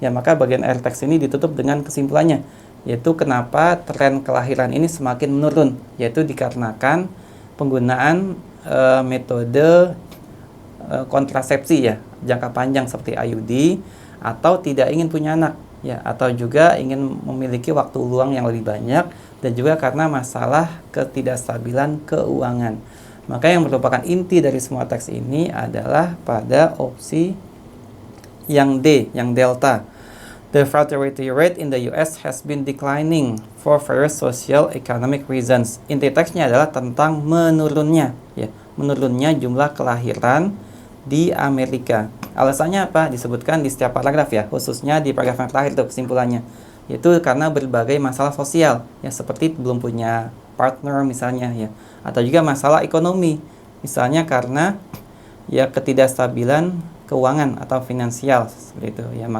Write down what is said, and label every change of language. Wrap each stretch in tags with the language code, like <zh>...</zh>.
<id>Ya, maka bagian akhir teks ini ditutup dengan kesimpulannya, yaitu kenapa tren kelahiran ini semakin menurun, yaitu dikarenakan penggunaan metode kontrasepsi ya jangka panjang seperti IUD, atau tidak ingin punya anak ya, atau juga ingin memiliki waktu luang yang lebih banyak, dan juga karena masalah ketidakstabilan keuangan. Maka yang merupakan inti dari semua teks ini adalah pada opsi yang D, yang delta.</id> <en>The fertility rate in the US has been declining for various social economic reasons.</en> <id>Inti teksnya adalah tentang menurunnya jumlah kelahiran di Amerika. Alasannya apa? Disebutkan di setiap paragraf ya, khususnya di paragraf yang terakhir itu kesimpulannya, yaitu karena berbagai masalah sosial ya, seperti belum punya partner misalnya ya, atau juga masalah ekonomi, misalnya karena ya ketidakstabilan keuangan atau finansial seperti itu ya.</id>